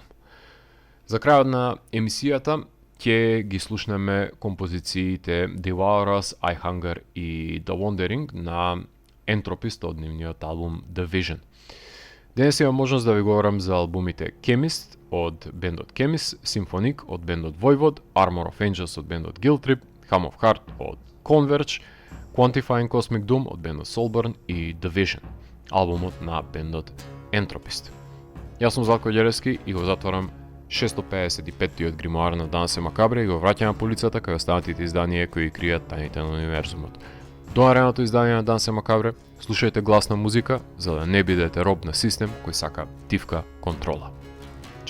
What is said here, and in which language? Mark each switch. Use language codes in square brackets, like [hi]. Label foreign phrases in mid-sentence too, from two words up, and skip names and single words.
[mk] За крајот на емисијата ќе ги слушнеме композициите Devour Us, I Hunger и The Wandering на Entropist од нивниот албум The Vision. Денес имам можност да ви говорам за албумите Chemist од бендот Chemist, Symphonic од бендот Voivod, Armor of Angels од бендот Guilt Trip, Hum of Heart од Converge, Quantifying Cosmic Doom од бендот Soulburn и The Vision, албумот на бендот Entropist. Јас сум Златко Ѓеревски и го затворам 655-тиот гримоар на Дансе Макабре и го враќам на полицата кај останатите изданија кои кријат тајните на универзумот. До наредното издание на Дансе Макабре, слушајте гласна музика за да не бидете роб на систем кој сака тивка контрола.